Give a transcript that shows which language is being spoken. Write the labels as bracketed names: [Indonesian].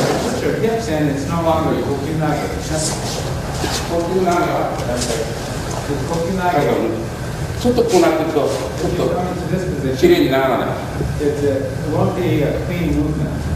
[English] Put your hips in, it's no longer kokyunage. Kokyunage. Kokyunage. [Japanese] ちょっとこうなってると、ちょっときれいにならない。 [English] It won't be a clean movement.